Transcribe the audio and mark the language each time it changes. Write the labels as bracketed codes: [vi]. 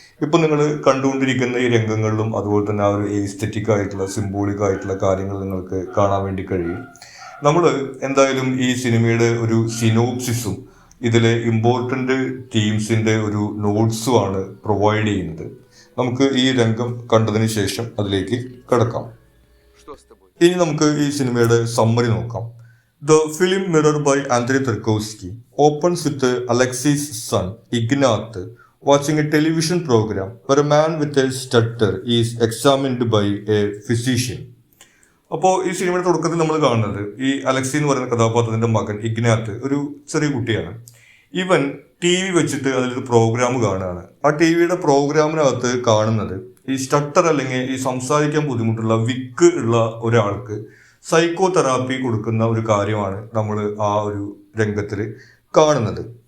[ml] ഇപ്പം നിങ്ങൾ കണ്ടുകൊണ്ടിരിക്കുന്ന ഈ രംഗങ്ങളിലും അതുപോലെ തന്നെ ആ ഒരു എയ്സ്തെറ്റിക് ആയിട്ടുള്ള സിംബോളിക് ആയിട്ടുള്ള കാര്യങ്ങൾ നിങ്ങൾക്ക് കാണാൻ വേണ്ടി കഴിയും. നമ്മൾ എന്തായാലും ഈ സിനിമയുടെ ഒരു സിനോപ്സിസും ഇതിലെ ഇമ്പോർട്ടൻ്റ് ടീംസിൻ്റെ ഒരു നോട്ട്സുമാണ് പ്രൊവൈഡ് ചെയ്യുന്നത്. നമുക്ക് ഈ രംഗം കണ്ടതിന് ശേഷം അതിലേക്ക് കടക്കാം. ഇനി നമുക്ക് ഈ സിനിമയുടെ സമ്മറി നോക്കാം. [en] The film Mirror by Andrei Tarkovsky opens with Alexei's son, Ignat, watching a television program where a man with a stutter is examined by a physician. [ml] അപ്പോൾ ഈ സിനിമയുടെ തുടക്കത്തിൽ നമ്മൾ കാണുന്നത് ഈ അലക്സി എന്ന് പറയുന്ന കഥാപാത്രത്തിന്റെ മകൻ ഇഗ്നാത്ത് ഒരു ചെറിയ കുട്ടിയാണ്. ഇവൻ TV വെച്ചിട്ട് അതിലൊരു പ്രോഗ്രാം കാണുകയാണ്. ആ TVയുടെ പ്രോഗ്രാമിനകത്ത് കാണുന്നത് ഈ സ്റ്റട്ടർ അല്ലെങ്കിൽ ഈ സംസാരിക്കാൻ ബുദ്ധിമുട്ടുള്ള വിക്ക് ഉള്ള ഒരാൾക്ക് സൈക്കോ തെറാപ്പി കൊടുക്കുന്ന ഒരു കാര്യമാണ് നമ്മൾ ആ ഒരു രംഗത്തിൽ കാണുന്നത്.